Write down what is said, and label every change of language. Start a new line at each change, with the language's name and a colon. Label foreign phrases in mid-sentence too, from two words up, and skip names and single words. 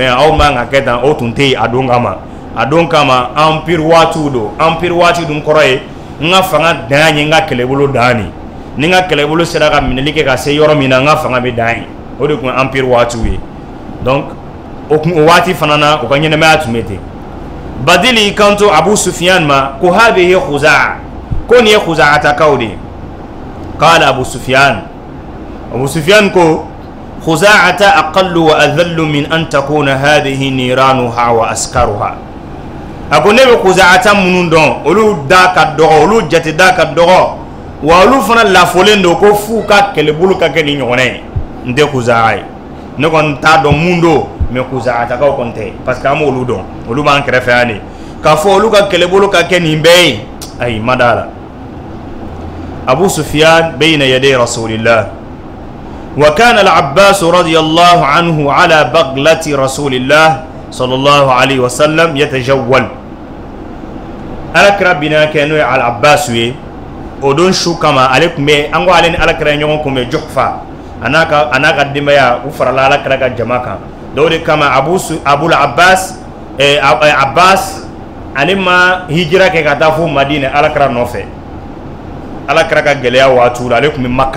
Bambara: yan aw man ka kɛ tan o tun tɛ yen a don kama empire waatiw don empire waati dun kɔrɔ ye n ka fanga dan ye n ka kɛlɛbolo dan de ni n ka kɛlɛbolo sera ka minɛli kɛ ka se yɔrɔ min na n ka fanga bɛ dan ye o de tun ye empire waatiw ye donc o waati fana na u ka ɲɛnɛmaya tun bɛ ten Badil y'i kanto Abu Sufyan ma ko
Arabic: هذه خزاعة
Bambara: ko nin ye Khuza'atakaw de
Arabic: قال أبو سفيان
Bambara: ko
Arabic: خزاعة أقل وأذل من أن تكون هذه نيرانها وعسكرها
Bambara: a ko ne bɛ Khuza'ata minnu dɔn olu da ka dɔgɔ olu jate da ka dɔgɔ wa olu fana lafolen don ko f'u ka kɛlɛbolo ka kɛ ni ɲɔgɔnna ye n tɛ Khuza'a ye ne kɔni t'a dɔn mun don mais Khuza'atakaw kɔni tɛ
French: parce que
Bambara: an b'olu dɔn olu b'an kɛrɛfɛ yan de k'a fɔ olu ka kɛlɛbolo ka kɛ nin bɛɛ ye ayi ma d'a la Abu Sufyan
Arabic: بين يدي رسول الله وكان العباس رضي الله عنه على بغلة رسول الله صلى الله عليه وسلم يتجول
Bambara: Alakira bina kɛ n'o ye al-Abbas ye o don su kama ale tun bɛ an ko ale ni Alakira ɲɔgɔn kun bɛ Juhfa a n'a ka denbaya u farala Alakira ka jama kan o de kama Abul Abbas Abbas ale ma hijira kɛ ka taa fo Madina Alakira nɔfɛ Alakira ka gɛlɛya waatiw la ale tun bɛ Makka